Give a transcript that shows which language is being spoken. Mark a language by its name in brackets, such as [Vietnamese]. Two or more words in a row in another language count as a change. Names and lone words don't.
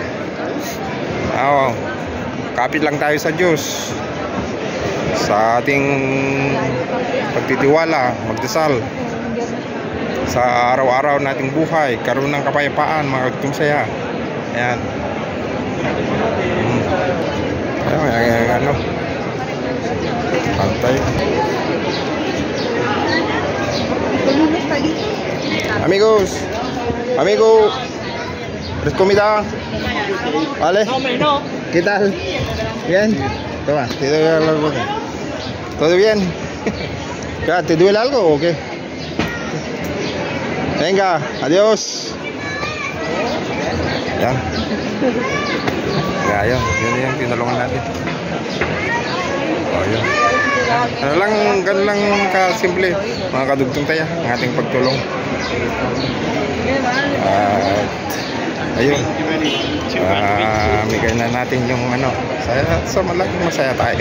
[Filipino] Kapit lang tayo sa Diyos, sa ating pagtitiwala, magdasal sa araw-araw nating buhay, karoon ng kapayapaan mga kadugtong saya. Ayan. Ano? Pantay. [Spanish] Amigos, ¿eres comida? ¿Vale? ¿Qué tal? ¿Bien? Toma, te doy algo. ¿Todo bien? ¿Te duele algo o qué? Venga, adiós. [Filipino] Yan. Kaya yun yung tinulungan natin. Yun. Ganun lang kasimple mga kadugtong taya ang ating pagtulong. Ayun, bigay na natin yung sa malaking masaya tayo.